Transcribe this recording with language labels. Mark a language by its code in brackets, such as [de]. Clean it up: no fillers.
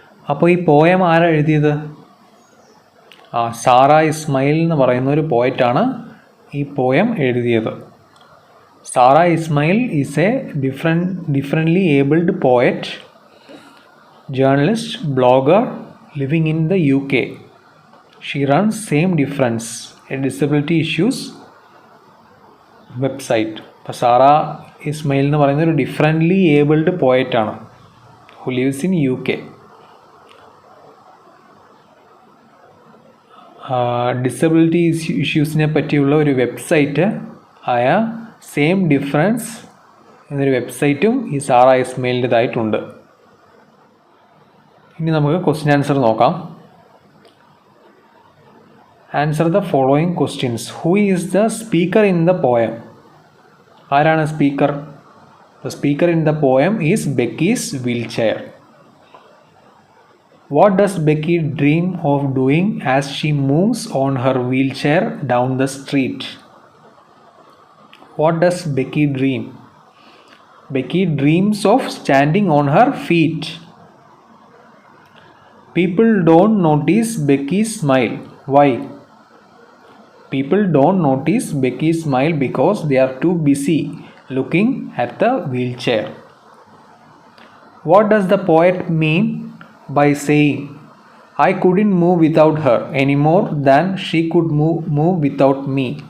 [ml] അപ്പോൾ ഈ പോയം ആരാ എഴുതിയത്? സാറ ഇസ്മയിൽ എന്ന് പറയുന്ന ഒരു പോയറ്റാണ് ഈ പോയം എഴുതിയത്. [en] Sara Ismail is a differently abled poet, journalist, blogger living in the UK. She runs Same Difference, a disability issues website. [ml] അപ്പോൾ സാറ ഇസ്മയിൽ എന്ന് പറയുന്ന ഒരു differently abled പോയറ്റാണ് [en] Who lives in UK. [ml] Disability ഇഷ്യൂസിനെ പറ്റിയുള്ള ഒരു വെബ്സൈറ്റ് ആയ സെയിം ഡിഫറൻസ് എന്നൊരു വെബ്സൈറ്റും ഈ സാറ ഇസ്മയിലിൻ്റെതായിട്ടുണ്ട്. ഇനി നമുക്ക് ക്വസ്റ്റ്യൻ ആൻസർ നോക്കാം. [en] Answer the following questions. Who is the speaker in the poem? [ml] ആരാണ് speaker? [en] The speaker in the poem is Becky's wheelchair. What does Becky dream of doing as she moves on her wheelchair down the street? What does Becky dream? Becky dreams of standing on her feet. People don't notice Becky's smile. Why? People don't notice Becky's smile because they are too busy looking at the wheelchair. What does the poet mean by saying, I couldn't move without her any more than she could move without me?